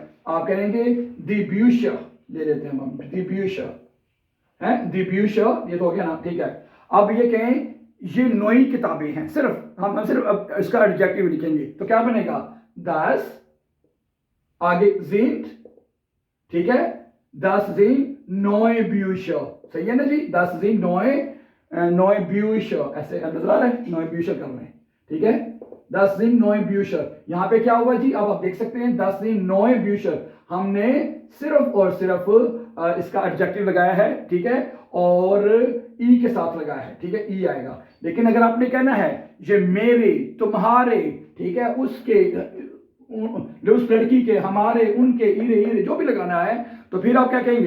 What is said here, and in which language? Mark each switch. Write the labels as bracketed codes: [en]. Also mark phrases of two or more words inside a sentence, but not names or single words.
[hi] आप कहेंगे [de] die Bücher, [hi] ले लेते हैं हम, [de] die Bücher [hi] है, [de] die Bücher, [hi] ये तो हो गया ना, ठीक है। अब ये कहें ये नई किताबें हैं, हम सिर्फ इसका एडजेक्टिव लिखेंगे, तो क्या बनेगा? [de] 10 आगे sind, [hi] ठीक है, [de] 10 sind neue Bücher, [hi] सही है ना जी? [de] 10 sind neue Bücher, [hi] ऐसे नजर आ रहा है, [de] neue Bücher [hi] कर रहे हैं, ठीक है। [de] 10 sind neue Bücher, [hi] यहाँ पे क्या हुआ जी? अब आप देख सकते हैं [de] 10 sind neue Bücher, [hi] हमने सिर्फ और सिर्फ इसका एडजेक्टिव लगाया है, ठीक है, और ई के साथ लगाया है, ठीक है, ई आएगा। लेकिन अगर आपने कहना है ये मेरे, तुम्हारे, ठीक है, उसके, जो उस लड़की के, हमारे, उनके, इरे जो भी लगाना है, तो फिर आप क्या कहेंगे?